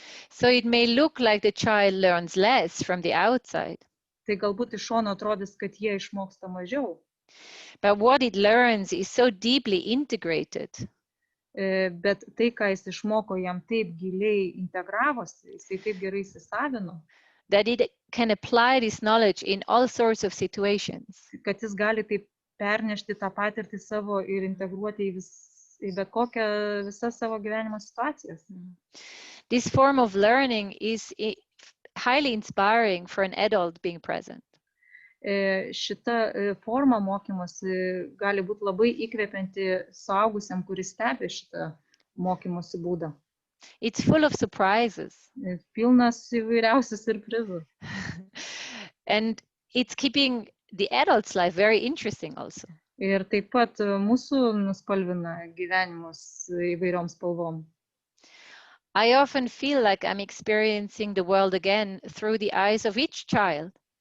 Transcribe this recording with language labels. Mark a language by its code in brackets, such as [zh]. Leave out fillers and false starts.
[en] So it may look like the child learns less from the outside. [lt] Tai galbūt iš šono atrodys, kad jie išmoksta mažiau. [en] But what it learns is so deeply integrated. [lt] Bet tai, ką jis išmoko, jam taip giliai integravosi, jisai taip gerai įsisavino. [en] That it can apply this knowledge in all sorts of situations. [lt] Kad jis gali taip pernešti tą patirtį savo ir integruoti į bet kokią visas savo gyvenimo situacijas. [en] This form of learning is highly inspiring for an adult being present. [lt] Šita forma mokymosi gali būti labai įkvepianti suaugusiam, kuris stebi šitą mokymosi būdą. [en] It's full of surprises. [lt] Pilnas įvairiausių siurprizų. [en] And it's keeping the adult's life very interesting also. [lt] Ir taip pat mūsų nuspalvina gyvenimus įvairiom spalvom. [en] I often feel like I'm experiencing the world again through the eyes of each child.